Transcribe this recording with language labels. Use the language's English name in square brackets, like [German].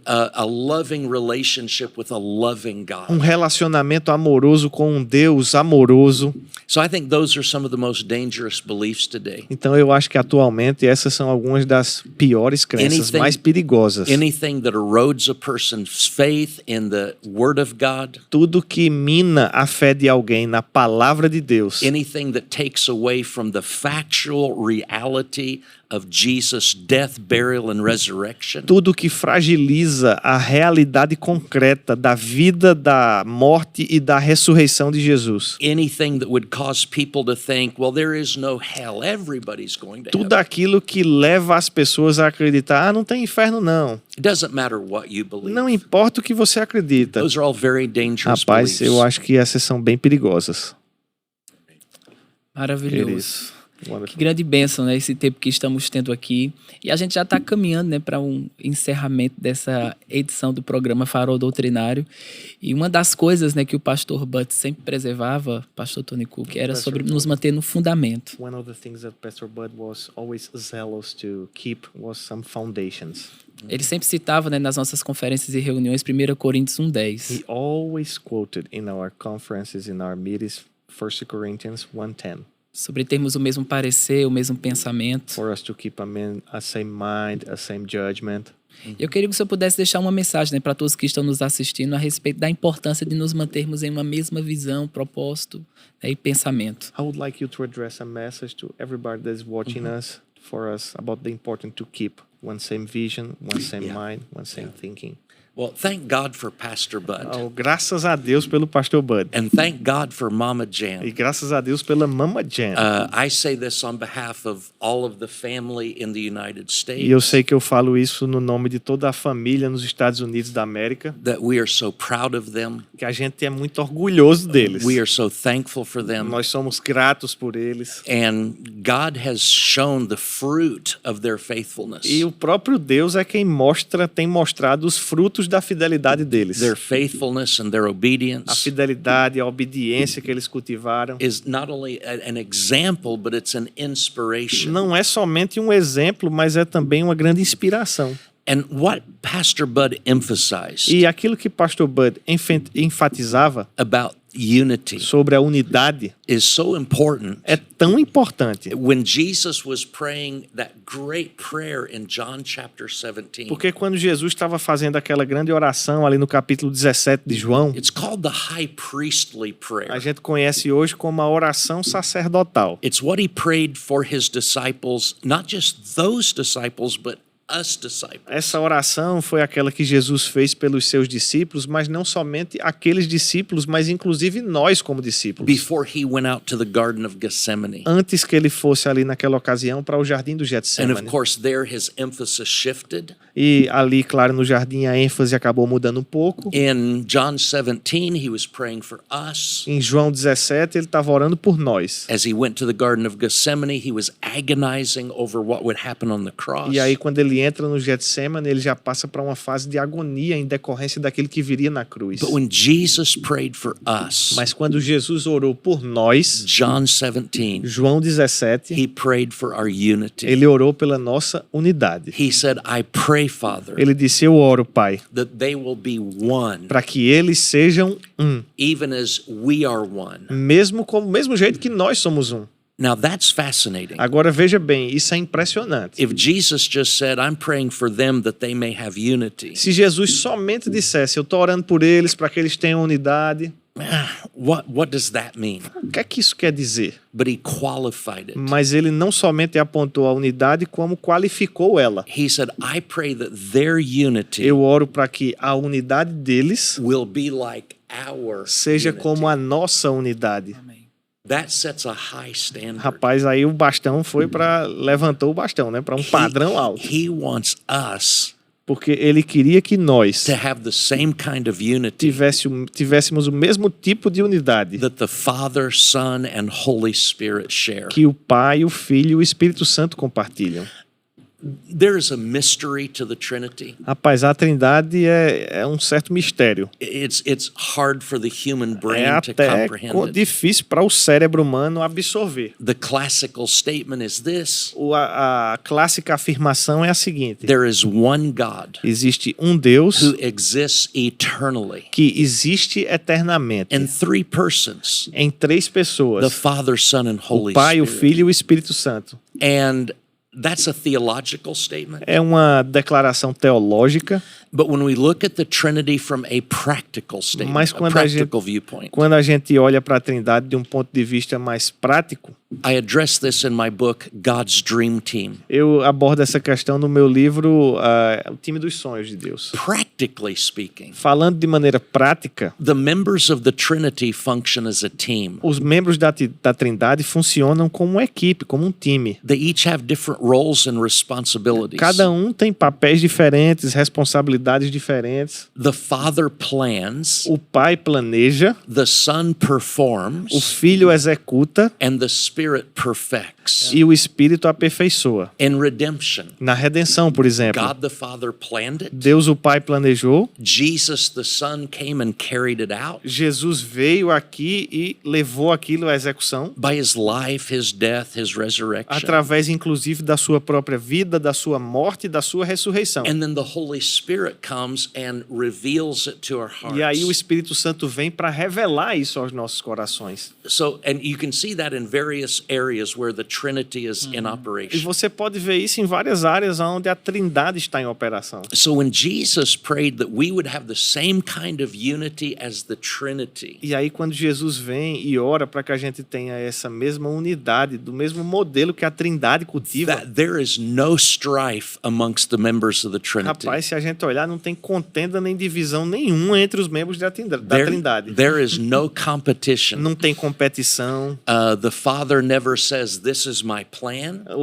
[English] a loving relationship with a loving God. [Portuguese] um relacionamento amoroso com um Deus amoroso. [English] So I think those are some of the most dangerous beliefs today. [Portuguese] Então eu acho que atualmente essas são algumas das piores crenças, [English] Anything- [Portuguese] mais perigosas. [English] Anything that erodes a person's faith in the Word of God, [Portuguese] Tudo que mina a fé de alguém na palavra de Deus, [English] anything that takes away from the factual reality of Jesus' death, burial, and resurrection, [Portuguese] tudo que fragiliza a realidade concreta da vida, da morte e da ressurreição de Jesus. [English] anything that would cause people to think, well, there is no hell, everybody's going to [Portuguese] Tudo [English] heaven. [Portuguese] aquilo que leva as pessoas a acreditar, não tem inferno não. [English] It doesn't matter what you believe. [Portuguese] Não importa o que você acredita. [English] Those are all very dangerous [Portuguese] Rapaz, [English] beliefs. [Portuguese] eu acho que essas são bem perigosas. Maravilhoso. Que [English] Wonderful. [Portuguese] grande bênção, né? Esse tempo que estamos tendo aqui. E a gente já está caminhando, né, para um encerramento dessa edição do programa Farol Doutrinário. E uma das coisas, né, que o pastor Bud sempre preservava, pastor Tony Cook, era sobre nos manter no fundamento. [English] One of the things that Pastor Bud was always zealous to keep was some foundations. [Portuguese] Ele sempre citava, né, nas nossas conferências e reuniões 1 Coríntios 1:10. [English] He always quoted in our conferences, in our meetings, 1 Corinthians 1:10. [Portuguese] Sobre termos o mesmo parecer, o mesmo pensamento. [English] For us to keep a same mind, a same judgment. [Portuguese] Eu queria que o senhor pudesse deixar uma mensagem, né, para todos que estão nos assistindo a respeito da importância de nos mantermos em uma mesma visão, propósito, né, e pensamento. [English] I would like you to address a message to everybody that is watching us, for us, about the importance to keep one same vision, one same mind, one same thinking. Well, thank God for Pastor Bud. [Portuguese] Oh, graças a Deus pelo Pastor Bud. [English] And thank God for Mama [Portuguese] E [English] Jan. [Portuguese] graças a Deus pela Mama Jan. [English] I say this on behalf of all of the family in the United [Portuguese] E eu [English] States, [Portuguese] sei que eu falo isso no nome de toda a família nos Estados Unidos da América, [English] that we are so proud of them. [Portuguese] que a gente é muito orgulhoso deles. [English] We are so thankful for them. [Portuguese] Nós somos gratos por eles. [English] And God has shown the fruit of their faithfulness. [Portuguese] E o próprio Deus é quem tem mostrado os frutos da fidelidade deles. [English] Their faithfulness and their [Portuguese] A [English] obedience [Portuguese] fidelidade, a obediência que eles cultivaram. [English] is not only an example, but it's an inspiration. [Portuguese] Não é somente um exemplo, mas é também uma grande inspiração. [English] And what Pastor Bud emphasized [Portuguese] E aquilo que Pastor Bud enfatizava [English] about unity [Portuguese] sobre a unidade [English] is so important. [Portuguese] é tão importante. [English] When Jesus was praying that great prayer in John chapter 17, [Portuguese] Porque quando Jesus estava fazendo aquela grande oração ali no capítulo 17 de João, [English] it's called the high priestly [Portuguese] a [English] prayer. [Portuguese] gente conhece hoje como a oração sacerdotal. [English] It's what he prayed for his disciples, not just those disciples, but us disciples. [Portuguese] Essa oração foi aquela que Jesus fez pelos seus discípulos, mas não somente aqueles discípulos, mas inclusive nós como discípulos. [English] Before he went out to the Garden of Gethsemane. [Portuguese] Antes que ele fosse ali naquela ocasião para o jardim do [English] And [Portuguese] Getsemane. [English] of course, there his emphasis shifted. [Portuguese] E ali, claro, no jardim a ênfase acabou mudando um pouco. [English] In John 17, he was praying for us. [Portuguese] Em João 17, ele estava orando por nós. [English] As he went to the Garden of Gethsemane, he was agonizing over what would happen on the cross. [Portuguese] E aí, quando ele entra no Getsemane, ele já passa para uma fase de agonia em decorrência daquilo que viria na cruz. [English] But when Jesus prayed for us, [Portuguese] Mas quando Jesus orou por nós, [English] John 17, [Portuguese] João 17, [English] he prayed for our unity. [Portuguese] ele orou pela nossa unidade. [English] He said, I pray, Father, [Portuguese] Ele disse: eu oro, Pai, [English] that they will be one, [Portuguese] para que eles sejam um, [English] even as we are one. [Portuguese] mesmo jeito que nós somos um. [English] Now that's fascinating. [Portuguese] Agora veja bem, isso é impressionante. [English] If Jesus just said, I'm praying for them that they may have unity, [Portuguese] Se Jesus somente dissesse: eu estou orando por eles para que eles tenham unidade, [English] What does that mean? [Portuguese] O que é que isso quer dizer? [English] But he qualified it. [Portuguese] Mas ele não somente apontou a unidade, como qualificou ela. [English] He said, I pray that their unity [Portuguese] Eu oro para que a unidade deles [English] will be like our [Portuguese] seja [English] unity. [Portuguese] como a nossa unidade. [English] That sets a high standard. [Portuguese] Rapaz, aí o bastão foi para levantou o bastão, né, para um padrão alto, [English] He wants us [Portuguese] porque ele queria que nós [English] to have the same kind of unity [Portuguese] tivéssemos o mesmo tipo de unidade [English] that the Father, Son, and Holy Spirit share. [Portuguese] que o Pai, o Filho e o Espírito Santo compartilham. [English] There is a mystery to the Trinity. [Portuguese] Rapaz, a Trindade é um certo mistério. [English] It's hard for the human [Portuguese] É [English] brain to [Portuguese] até [English] comprehend it. [Portuguese] difícil para o cérebro humano absorver. [English] The classical statement is this: [Portuguese] A clássica afirmação é a seguinte: [English] there is one God [Portuguese] existe um Deus [English] who exists eternally [Portuguese] que existe eternamente [English] in three persons, [Portuguese] em três [English] the [Portuguese] pessoas: [English] Father, Son, and [Portuguese] o [English] Holy [Portuguese] Pai, o [English] Spirit. [Portuguese] Filho e o Espírito Santo. [English] And that's a theological statement. [Portuguese] É uma declaração teológica, [English] But when we look at the Trinity from a practical statement, [Portuguese] mas [English] a practical viewpoint, [Portuguese] quando a gente olha para a Trindade de um ponto de vista mais prático, [English] I address this in my book, God's Dream Team. [Portuguese] eu abordo essa questão no meu livro O Time dos Sonhos de Deus. [English] Practically speaking, [Portuguese] Falando de maneira prática, [English] the members of the Trinity function as a team. [Portuguese] os membros da Trindade funcionam como uma equipe, como um time. [English] They each have different roles and responsibilities. [Portuguese] Cada um tem papéis diferentes, responsabilidades diferentes. [English] The Father plans, [Portuguese] O Pai planeja, [English] the Son [Portuguese] o [English] performs, [Portuguese] Filho executa [English] and the Spirit perfects. [Portuguese] e o Espírito aperfeiçoa. [English] In redemption, [Portuguese] Na redenção, por exemplo, [English] God the Father planned it. [Portuguese] Deus o Pai planejou, [English] Jesus the Son came and carried it out. [Portuguese] Jesus veio aqui e levou aquilo à execução, [English] By his life, his death, his resurrection. [Portuguese] através inclusive da sua própria vida, da sua morte e da sua ressurreição. [English] And then the Holy Spirit comes and reveals it to our hearts. [Portuguese] E aí o Espírito Santo vem para revelar isso aos nossos corações. [English] So, and you can see that in various areas where the Trinity is in [Portuguese] E [English] operation. [Portuguese] você pode ver isso em várias áreas onde a Trindade está em operação. [English] So when Jesus prayed that we would have the same kind of unity as the Trinity, [Portuguese] E aí quando Jesus vem e ora para que a gente tenha essa mesma unidade, do mesmo modelo que a Trindade cultiva, [English] that there is no strife amongst the members of the Trinity. [Portuguese] rapaz, se a gente olhar, não tem contenda nem divisão nenhuma entre os membros da Trindade. [English] There is no competition. [Portuguese] Não tem competição. [English] The Father never says, "This is my plan,"